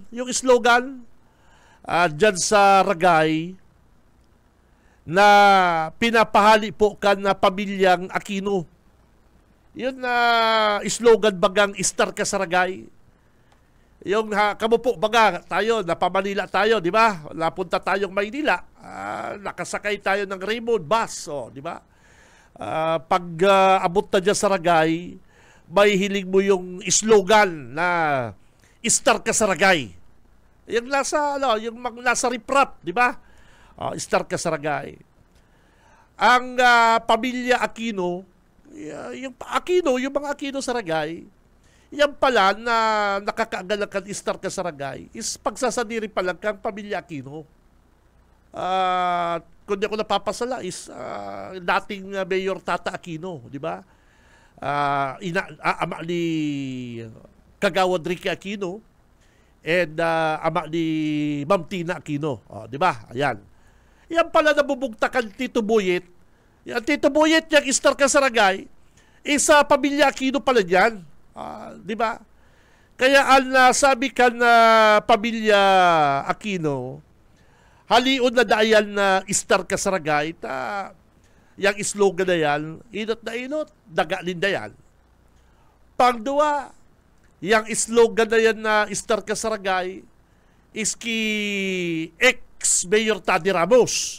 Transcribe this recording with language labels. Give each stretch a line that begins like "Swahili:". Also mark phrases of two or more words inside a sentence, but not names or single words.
Bikol: Yung slogan dyan sa Ragay na pinapahali po ka na pamilyang Aquino. Yun na slogan bagang Star ka sa Ragay. Yung kamo po baga tayo,
Filipino: napamanila tayo, di ba? Napunta tayong Maynila, nakasakay tayo ng Raymond bus, di ba?
Bikol: Pag abot na dyan sa Ragay, may hiling mo yung slogan na Star ka sa Ragay.
Filipino: Yung nasa riprap, di ba? Star ka sa Ragay.
Bikol: Ang pamilya Aquino, yung mga Aquino sa Ragay, yan pala na nakakaagalakan Star ka sa Ragay is pagsasadiri pa lang kang pamilya Aquino.
Filipino: Kung di ako napapasala is dating Mayor Tata Aquino, di ba? Ama ni Kagawad Ricky Aquino, and ama ni Ma'am Tina Aquino. Di ba? Ayan.
Bikol: Yan pala nabubugtakan Tito Boyet. Yan, Tito Boyet, yung Star Kasaragay, isa pamilya Aquino pala yan.
Filipino: Di ba?
Bikol: Kaya ang sabi ka na pamilya Aquino, halion na dayan na Star Kasaragay, yung slogan na yan, inot na inot, dagalin na yan. Pangdua, yung slogan na yan na Star Kasaragay, is ki ex-Mayor Taddy Ramos.